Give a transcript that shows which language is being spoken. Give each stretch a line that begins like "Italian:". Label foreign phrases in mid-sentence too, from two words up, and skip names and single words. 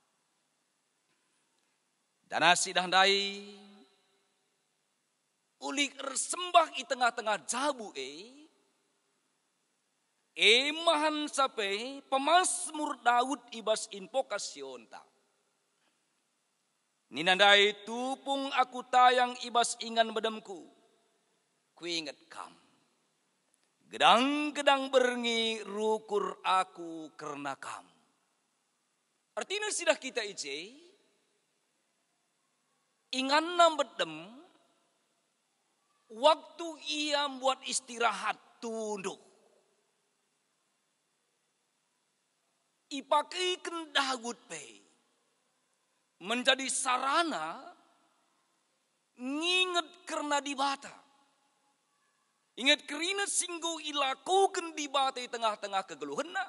Batak Karo: Dana sidandai ulik ersembah i tengah-tengah jabu emahan sampai pemasmur Daud ibas invokasionta. Ninandai tupung aku tayang ibas ingan bedemku. Ku ingat kam. Gedang-gedang berngi rukur aku karena kam.
Indonesian: Artinya sudah kita ije.
Batak Karo: Ingan nam bedem.
Indonesian: Waktu ia buat istirahat tunduk.
Batak Karo: Ipakaikan Daud pe
Indonesian: menjadi sarana
Batak Karo: nginget karena dibata. Ingat kerina singgo ilakukan dibata di tengah-tengah kegeluhanna.